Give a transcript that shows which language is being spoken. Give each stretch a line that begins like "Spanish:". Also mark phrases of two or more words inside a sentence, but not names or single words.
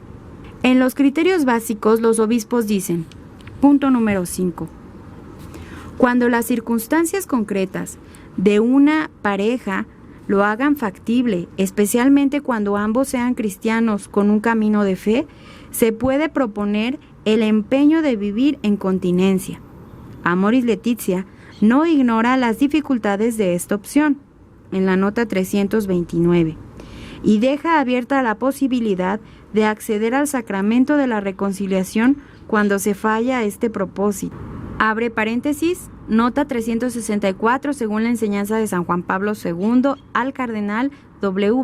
Spanish: En los criterios básicos, los obispos dicen, punto número 5, cuando las circunstancias concretas de una pareja lo hagan factible, especialmente cuando ambos sean cristianos con un camino de fe, se puede proponer el empeño de vivir en continencia. Amoris Laetitia no ignora las dificultades de esta opción, en la nota 329, y deja abierta la posibilidad de acceder al sacramento de la reconciliación cuando se falla este propósito. Abre paréntesis, nota 364, según la enseñanza de San Juan Pablo II al cardenal W.